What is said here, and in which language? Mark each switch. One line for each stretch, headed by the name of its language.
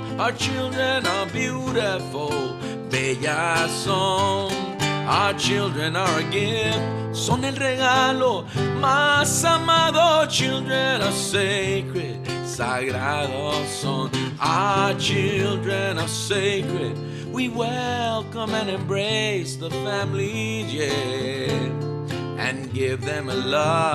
English: Our children are beautiful,
Spanish: bellas son.
English: Our children are a gift,
Spanish: son el regalo más amado.
English: Children are sacred,
Spanish: sagrados son.
English: Our children are sacred, we welcome and embrace the family, yeah. and give them a love.